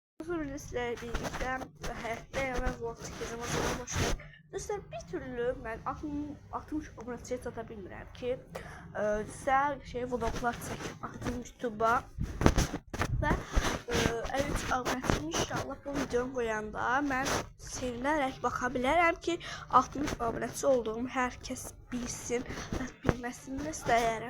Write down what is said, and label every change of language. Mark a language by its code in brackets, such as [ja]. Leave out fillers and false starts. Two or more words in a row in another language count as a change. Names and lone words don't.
[tr] sonra sizlerle birlikte hayatta ve vlog çekeceğim. O zaman başlayalım. [az] Dostlar [tr] bir türlü ben [az] 60 abonesiye çata bilmirəm ki sizə vloglar çəkim atım YouTube'a və 53 abonesim inşallah bu videonu qoyanda mən sevinərək baxa bilərəm ki 60 abonesi olduğumu hər kəs bilsin və bilməsini də istəyərəm.